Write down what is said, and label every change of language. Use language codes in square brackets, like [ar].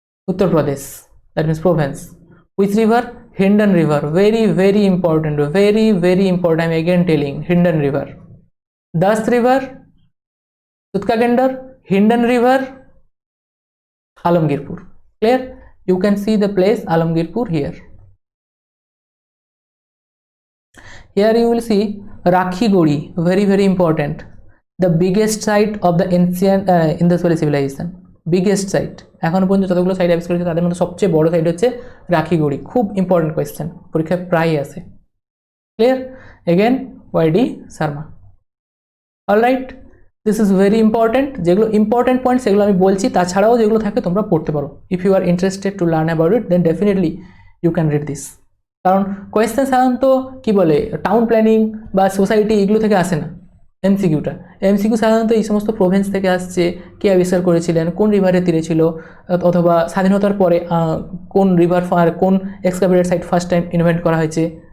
[en] Uttar Pradesh, that means province. Which river? Hindon river, very important, very important, I am again telling, Hindon river. দাস river, সুতকা গেন্ডর, Hindon river, Alamgirpur. Clear? You can see the place Alamgirpur here. Here you will see Rakhigori, very important, the biggest site of the ancient Indus Valley civilization. Biggest site, [bn] এখনো পর্যন্ত যতগুলো site আবিষ্কার হয়েছে তাদের মধ্যে সবচেয়ে বড় site হচ্ছে রাখিগড়ি। খুব ইম্পর্টেন্ট কোয়েশ্চেন, পরীক্ষায় প্রায় আসে। Clear? [en] Again YD Sharma. Alright, this is very important. [bn] যেগুলো ইম্পর্টেন্ট পয়েন্ট সেগুলো আমি বলছি, তাছাড়াও যেগুলো থাকে তোমরা পড়তে পারো। [en] If you are interested to learn about it, then definitely you can read this. [bn] কারণ কোয়েশ্চেন সাধারণত কী বলে, টাউন প্ল্যানিং বা সোসাইটি এগুলো থেকে আসে না। এমসিকিউ সাধারণত এই সমস্ত প্রভিন্স থেকে আসছে, কে আবিষ্কার করেছিলেন, কোন রিভারের তীরে ছিল, অথবা স্বাধীনতার পরে কোন রিভার কোন এক্সকাভেটেড সাইট ফার্স্ট টাইম ইনভেন্ট করা হয়েছে।